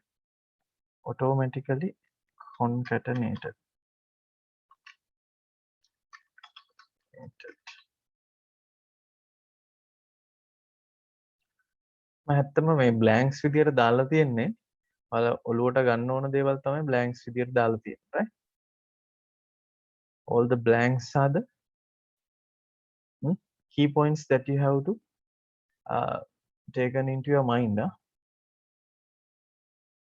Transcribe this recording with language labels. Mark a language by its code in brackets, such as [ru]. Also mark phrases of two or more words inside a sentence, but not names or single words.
[en] automatically concatenated. [si] මම මේ blanks විදියට දාලා තියෙන්නේ. ඔයාලා ඔලුවට ගන්න ඕන දේවල් තමයි blanks විදියට දාලා තියෙන්නේ, [en] right? All the blanks are the key points that you have to taken into your mind.